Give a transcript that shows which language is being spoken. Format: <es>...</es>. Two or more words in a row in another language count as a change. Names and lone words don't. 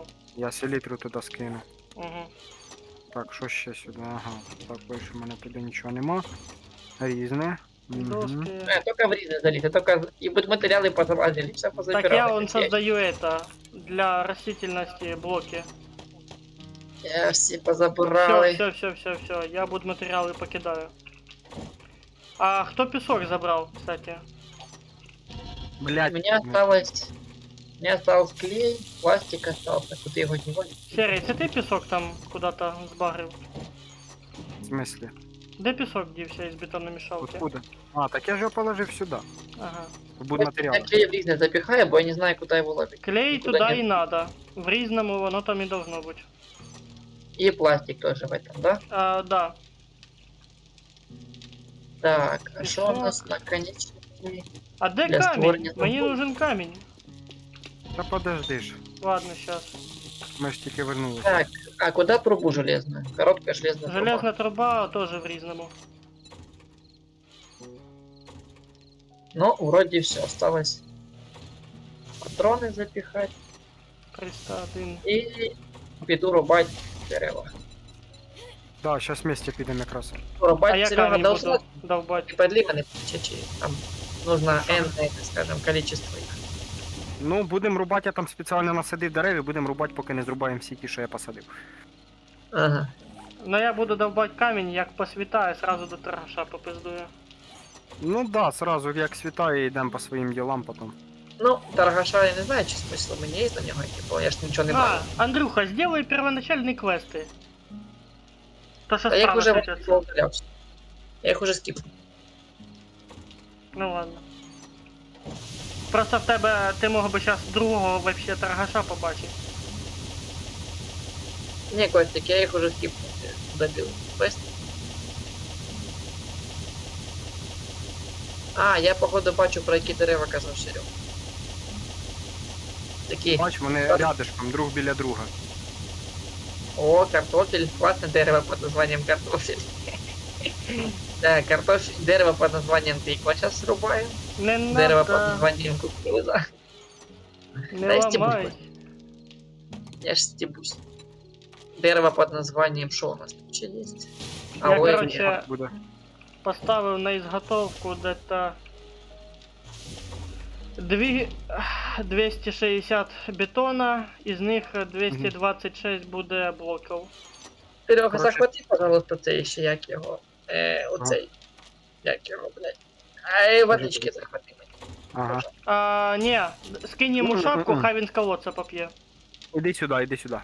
<uk>Я селітру туди скину. Угу. Так, що ще сюди? Ага. Так, більше в мене туди нічого нема. Різне. Мгм.</uk> <ru>Доски.</ru> <uk>Только в різне заліти, только і будматеріали позалазили, все позабирали.</uk> <ru>Так я он</ru> <uk>Всі-</uk> <ru>создаю это для растительности блоки.</ru> <uk>Я всі Все, позабирали. все, я будматеріали покидаю. А хто пісок забрав,</uk> <ru>кстати? Блять. Мне осталось клей, пластик остался, куда его девать? Серый,</ru> <uk>це ти пісок там куди-то збагрив? В смислі? Де пісок дівся із бетономішалки?</uk> <ru>Откуда?</ru> <uk>А, так я ж його положив сюди. Ага. В будматеріал. Я клей в різне запихаю, бо я не знаю,</uk> <ru>куда его ловить. Клей</ru> <uk>Нікуди туди не- і надо. В різному воно там і должно бути.</uk> <ru>И пластик тоже в этом, да? Да. Так, а что у Песок. нас наконечники?</ru> <uk>А де Для камінь? створення Мені забору. нужен камінь. Та подожди ж.</uk> <ru>Ладно, сейчас.</ru> <uk>Ми ж тільки вернулися.</uk> <ru>Так, а куда трубу железную? Короткая железная труба.</ru> <uk>Железна труба теж в різному. Ну,</uk> <ru>вроде все, осталось патроны запихать 301. и пойду рубать дерево. Да,</ru> <uk>зараз вместе підемо якраз.</uk> <ru>Рубать</ru> <uk>А я Серега камінь</uk> <ru>должно</ru> <uk>буду довбати. подливаны чечи.</uk> <ru>Там нужно энное, так скажем, количество их.</ru> <uk>Ну, будемо рубати, я там спеціально насадив дерев і будемо рубати, поки не зрубаємо всі ті, що я посадив. Ага. Ну я буду довбати камінь, як посвітає, сразу до торгаша попиздую. Ну да, сразу як світає, йдемо по своїм ділам потім. Ну, торгаша я не знаю, чи смисл мені є на нього, типу, я ж нічого не А, бачу. Андрюха,</uk> <ru>сделай первоначальные квесты. То, что</ru> <uk>А я їх</uk> <ru>справа</ru> <uk>уже світяться. удалявся. Я їх уже скіпнув.</uk> <ru>Ну ладно.</ru> <uk>Просто в тебе ти мог би зараз другого вообще торгаша побачити. Ні, Костик, я їх уже скіпнув. Добив. Квест. А, я походу бачу, про які дерева казав Серега. Такі. Бач, вони Так. рядышком, друг біля друга.</uk> <ru>О, картофель. Классное дерево под названием картофель. Да, картофель, дерево под названием тыква сейчас срубаем. Не Дерево под надо, названием кукуруза. не</ru> <uk>Дай стебусь, ламай. Я ж стебусь.</uk> <ru>Дерево под названием что у нас тут еще есть?</ru> <uk>Я,</uk> <ru>Алоэ короче, вера.</ru> <uk>Буде. Поставив на ізготовку где-то 260 бетона, із них 226 буде блоків. Серега,</uk> <ru>Короче.</ru> <uk>захвати, пожалуйста, цей ще як його. Оцей. Як його, блядь. Ай, водички захвати мені. Ага. А, ні, скинь йому шапку, Мгм. хай він з колодця поп'є. Іди сюди, іди сюди.</uk>